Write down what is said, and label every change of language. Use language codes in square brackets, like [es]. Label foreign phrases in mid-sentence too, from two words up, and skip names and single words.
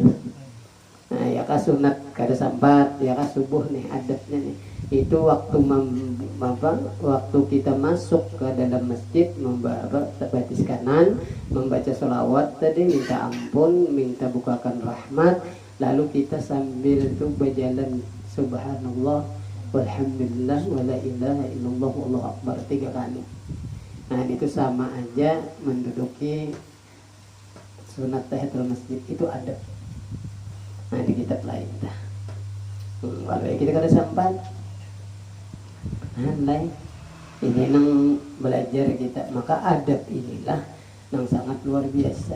[bjn] Nah, ya kah sunat kada sambat, ya kah subuh nih adabnya nih. Itu waktu waktu kita masuk ke dalam masjid membaca batis kanan, membaca sholawat tadi, minta ampun, minta bukakan rahmat, lalu kita sambil itu berjalan [ar] سبحان الله والحمد لله ولا إله إلا الله والله أكبر [bjn] 3 kali. Nah, itu sama aja menduduki sunat [ar] تحية المسجد, [bjn] itu adab. Nah, di kitab lain dah. Kalau kita kada sempat, lain. Ini nang belajar kita, maka adab inilah yang sangat luar biasa.